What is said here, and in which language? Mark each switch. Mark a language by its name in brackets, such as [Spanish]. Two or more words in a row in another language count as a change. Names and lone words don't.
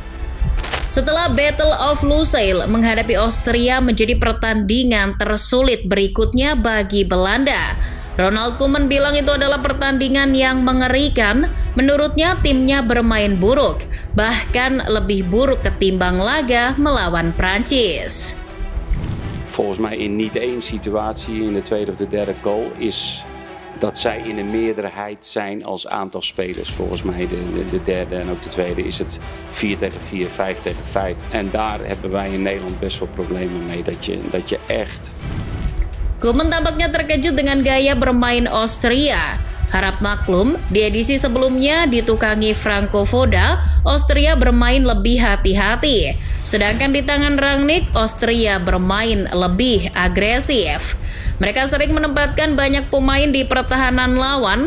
[Indonesian] Setelah Battle of Lusail, menghadapi Austria menjadi pertandingan tersulit berikutnya bagi Belanda. Ronald Koeman bilang itu adalah pertandingan yang mengerikan. Menurutnya timnya bermain buruk, bahkan lebih buruk ketimbang laga melawan Prancis. [Dutch] Volgens mij in niet één situatie in de tweede of de derde goal is dat zij in een meerderheid zijn als aantal spelers. Volgens mij de derde en ook de tweede is het 4 tegen 4, 5 tegen 5. En daar hebben wij in Nederland best wel problemen mee. Dat je echt... [Indonesian] Koeman tampaknya terkejut dengan gaya bermain Austria. Harap maklum, di edisi sebelumnya ditukangi Franco Foda, Austria bermain lebih hati-hati. Sedangkan di tangan Rangnick, Austria bermain lebih agresif. Mereka sering menempatkan banyak pemain di pertahanan lawan.